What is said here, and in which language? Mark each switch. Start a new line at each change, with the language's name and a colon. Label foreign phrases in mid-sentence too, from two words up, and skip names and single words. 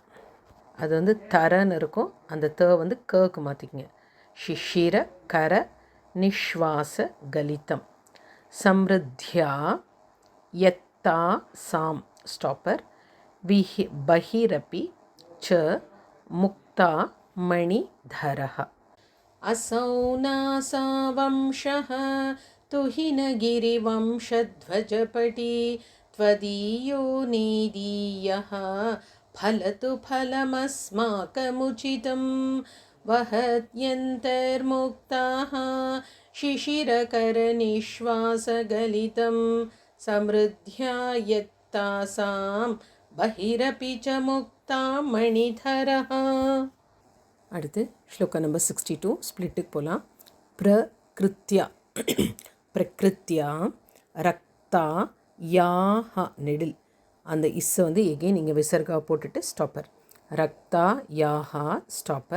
Tamil: அது வந்து தரன்னு இருக்கும். அந்த த வந்து கக்கு மாற்றிக்கிங்க.
Sanskrit: शिशिर कर निश्वास गलितम्. समृद्ध्या यत्ता सां ஸ்டாப்பர். बहिरपि च मुक्ता मणिधरः. असौ नासा वंशः तुहिनगिरिवंशध्वजपटी त्वदीयो नेदीयः फलतु फलमस्माकमुचितं वहत्यन्तर्मुक्ताः शिशिरकरनिश्वासगलितं समृद्ध्या यत्तासां बहिरपि च मुक्ता मणिधरः.
Tamil: அடுத்து ஸ்லோகா நம்பர் 62 ஸ்ப்ளிட்டுக்கு போகலாம்.
Sanskrit: प्रकृत्या प्रकृत्या रक्ता याः
Tamil: நெடில் அந்த இஸ்ஸை வந்து எகெயின் இங்கே விசர்கா போட்டுட்டு ஸ்டாப்பர்.
Sanskrit: रक्ता याः ஸ்டாப்பர்.